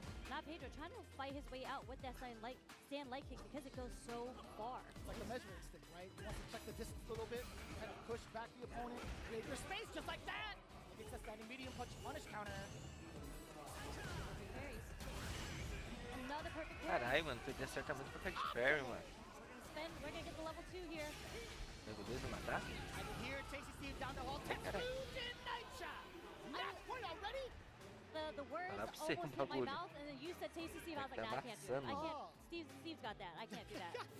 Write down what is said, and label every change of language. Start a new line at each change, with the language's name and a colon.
English: Not Pedro trying to fight his way out with that stand light kick because it goes so far. It's like the measuring stick, right? You want to check the distance a little bit, kind of push back the opponent, create your space just like that. Against that standing medium punch punish counter. Another perfect parry.
Portuguese: Caralho, mano, podia acertar muito perfect parry, mano.
English: We're gonna get the level 2 here.
Portuguese: Nego 2 vai matar?
English: I can hear Tasty Steve down the hall. Tetsugen Night Shot. Match point already? The words almost hit my mouth, and then you said Tasty Steve. I was like, nah, I can't do it. I can't. Steve's got that. I can't do that.